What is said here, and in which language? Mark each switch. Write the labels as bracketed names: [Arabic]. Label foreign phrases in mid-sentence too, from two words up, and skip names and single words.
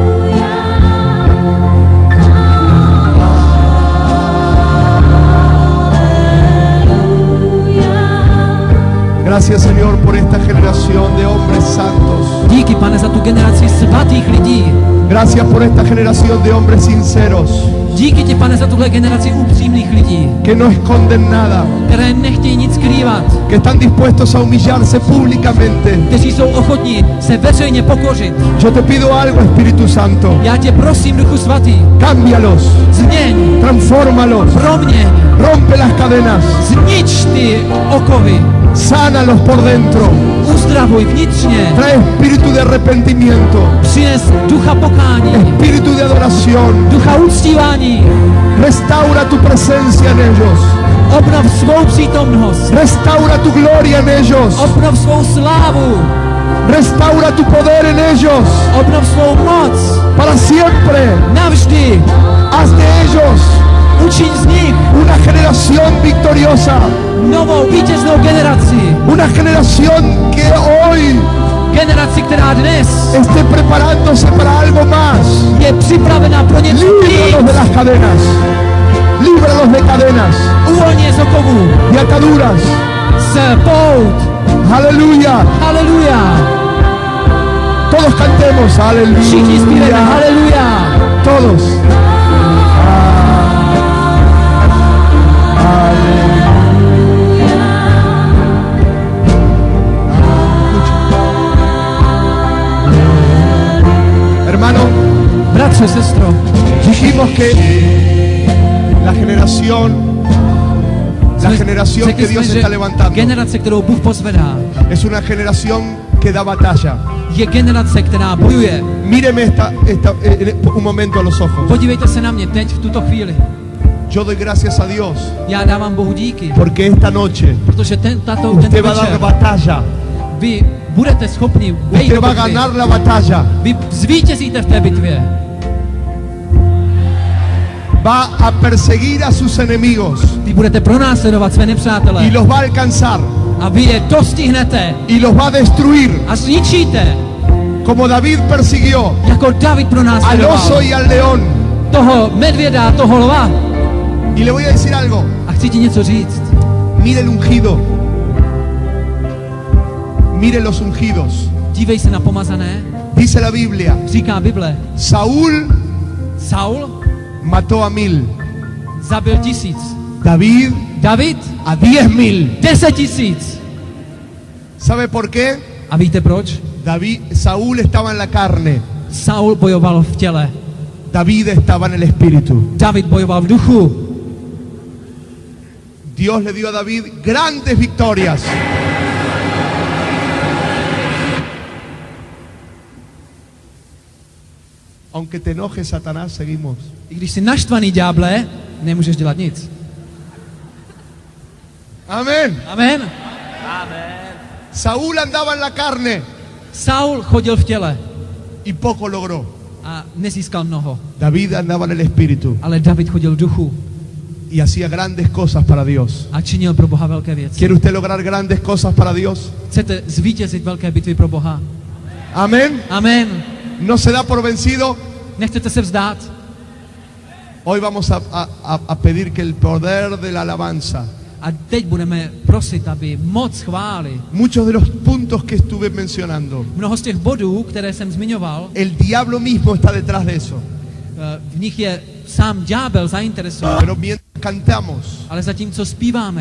[Spanish] Gracias, Señor, por esta generación de hombres santos. [Czech] Díky, Pane, za tu generaci svatých lidí. [Spanish] Gracias por esta generación de hombres sinceros [Czech] Díky ti, Pane, za tuhle generaci upřímných lidí, [Spanish] que no esconden nada, [Czech] které nechtějí nic skrývat, [Spanish] que están dispuestos a humillarse públicamente. [Czech] kteří jsou ochotní se veřejně pokořit. [Spanish] Yo te pido algo, Espíritu Santo. [Czech] Já tě prosím, Duchu Svatý, [Spanish] Cámbialos, [Czech] změň, [Spanish] transfórmalos, [Czech] proměň, [Spanish] rompe las cadenas, [Czech] znič ty okovy, [Spanish] sánalos por dentro. [Czech] uzdravuj vnitřně, [Spanish] Trae espíritu de arrepentimiento, [Czech] přines ducha pokání, [Spanish] espíritu de adoración. [Czech] ducha uctívání, [Spanish] Restaura tu presencia en ellos. [Czech] obnov svou přítomnost, [Spanish] Restaura tu gloria en ellos. [Czech] obnov svou slávu, [Spanish] Restaura tu poder en ellos. [Czech] obnov svou moc, [Spanish] Para siempre. [Czech] navždy, [Spanish] Haz de ellos [Czech] učiň z nich [Spanish] una generación victoriosa. [Czech] novou vítěznou generaci, [Spanish] Una generación que hoy [Czech] generaci, která dnes [Spanish] esté preparándose para algo más. [Czech] je připravená pro něco [Spanish] Líbralos de [Czech] víc. [Spanish] las cadenas. Líbralos de cadenas, [Czech] Uvolně z okovů, [Spanish] de ataduras. [Czech] z pout. [Spanish] Aleluya. [Czech] Haleluja. [Spanish] Todos cantemos. [Czech] Všichni zpíváme [Spanish] Aleluya. [Czech] haleluja. [Spanish] Todos. Hermano, [Czech] Bratře, sestro, [Spanish] dijimos que la generación que Dios está levantando [Czech] generace, kterou Bůh pozvedá, [Spanish] es una generación que da batalla. [Czech] je generace, která bojuje. [Spanish] Míreme un momento a los ojos. [Czech] Podívejte se na mě teď, v tuto chvíli. [Spanish] Yo doy gracias a Dios [Czech] Já dávám Bohu díky, [Spanish] porque esta noche [Czech] protože tento [Spanish] usted va a dar [Czech] večer [Spanish] batalla. [Czech] vy budete schopni vejít [Spanish] Usted [Czech] do [Spanish] va a [Czech] bitvy. [Spanish] ganar la batalla. [Czech] Vy zvítězíte v té bitvě. [Spanish] Va a perseguir a sus enemigos [Czech] Vy budete pronásledovat své [Spanish] y [Czech] nepřátele [Spanish] los va a alcanzar [Czech] a vy je dostihnete [Spanish] y los va a destruir, [Czech] a zničíte, [Spanish] como David persiguió [Czech] jako David [Spanish] al [Czech] pronásledoval [Spanish] oso y al león. [Czech] toho medvěda, a toho lva. [Spanish] Y le voy a decir algo. [Czech] A chci ti něco říct. [Spanish] Mire el ungido. Mire los ungidos. [Czech] Dívej se na pomazané. [Spanish] Dice la Biblia, [Czech] Říká Bible, [Spanish] Saúl [Czech] Saul [Spanish] mató a 1000, [Czech] zabil 1000. [Spanish] David [Czech] David [Spanish] a 10.000. [Czech] 10 000. [Spanish] ¿Sabe por qué? [Czech] A víte proč? [Spanish] Saúl estaba en la carne, [Czech] Saul bojoval v těle. [Spanish] David estaba en el espíritu. [Czech] David bojoval v duchu. [Spanish] Dios le dio a David grandes victorias. Aunque te enoje Satanás, seguimos. [Czech] I když jsi naštvaný, ďáble, nemůžeš dělat nic. [Spanish] Amén. [Czech] Amen. [Spanish] Saúl andaba en la carne [Czech] Saul chodil v těle [Spanish] y poco logró. [Czech] a nezískal mnoho. [Spanish] David andaba en el espíritu [Czech] Ale David chodil v duchu [Spanish] y hacía grandes cosas para Dios. [Czech] a činil pro Boha velké věci. [Spanish] ¿Quiere usted lograr grandes cosas para Dios? [Czech] Chcete zvítězit velké bitvy pro Boha? [Spanish] Amén. [Czech] Amen. [Spanish] ¿No se da por vencido? [Czech] Nechcete se vzdát? [Spanish] Hoy vamos a pedir que el poder de la alabanza, [Czech] A teď budeme prosit, aby moc chvály, [Spanish] muchos de los puntos que estuve mencionando, [Czech] mnoho z těch bodů, které jsem zmiňoval, [Spanish] el diablo mismo está detrás de eso. [Czech] v nich je sám ďábel zainteresovaný. [Spanish] Pero mientras cantamos, [Czech] Ale zatímco zpíváme,